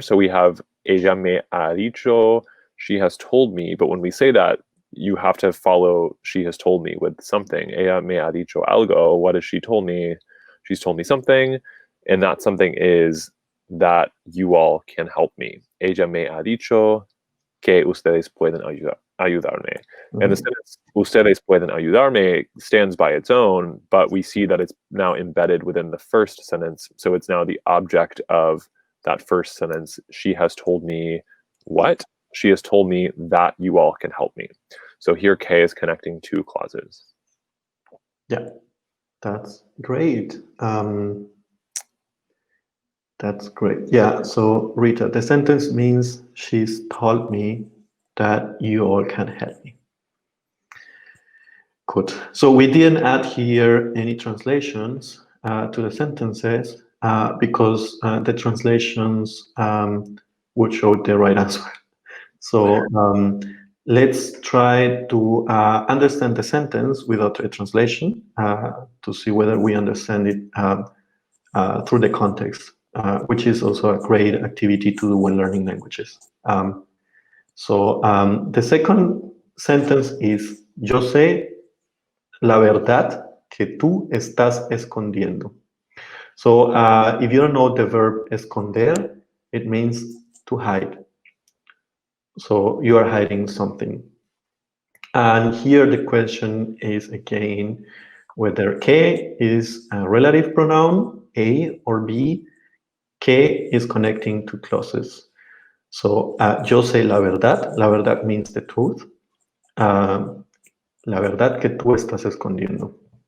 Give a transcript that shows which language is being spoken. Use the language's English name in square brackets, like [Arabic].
[English] So we have [Spanish] ella me ha dicho, [English] she has told me, but when we say that, you have to follow she has told me with something. [Spanish] Ella me ha dicho algo. [English] What has she told me? She's told me something, and that something is that you all can help me. [Spanish] Ella me ha dicho que ustedes pueden ayudarme. Mm-hmm. [English] And the sentence, [Spanish] ustedes pueden ayudarme, [English] stands by its own, but we see that it's now embedded within the first sentence. So it's now the object of that first sentence. She has told me what? She has told me that you all can help me. So here K is connecting two clauses. Yeah, that's great. That's great. Yeah, so Rita, the sentence means she's told me that you all can help me. Good. So we didn't add here any translations to the sentences because the translations would show the right answer. So let's try to understand the sentence without a translation to see whether we understand it through the context, which is also a great activity to do when learning languages. So the second sentence is, [Spanish] yo sé la verdad que tú estás escondiendo. [English] So if you don't know the verb esconder, it means to hide. So you are hiding something. And here the question is again, whether que is a relative pronoun, A or B, que is connecting to clauses. [Spanish] So yo sé la verdad. La verdad [English] means the truth. [Spanish] La verdad que tú estás escondiendo.